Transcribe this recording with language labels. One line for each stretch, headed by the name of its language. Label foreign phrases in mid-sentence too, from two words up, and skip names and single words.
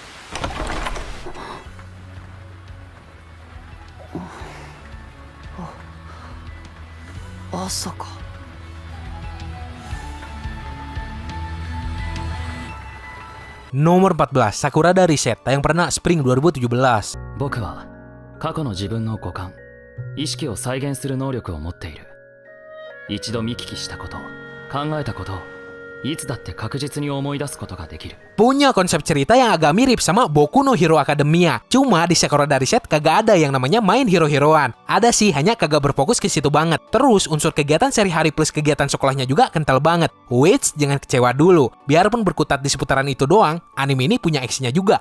Indonesian: Asaka. Nomor 14, Sakurada Reset, tayang perdana Spring 2017.
Japanese: 僕は過去の自分の五感、意識を再現する能力を持っている。一度見聞きしたこと、考えたことをいつだって確実に思い出すことができる。
Indonesian: Punya konsep cerita yang agak mirip sama Boku no Hero Academia. Cuma di Sakurada Reset kagak ada yang namanya main hero-heroan. Ada sih, hanya kagak berfokus ke situ banget. Terus unsur kegiatan sehari-hari plus kegiatan sekolahnya juga kental banget. Wait, jangan kecewa dulu. Biarpun berkutat di seputaran itu doang, anime ini punya aksinya juga.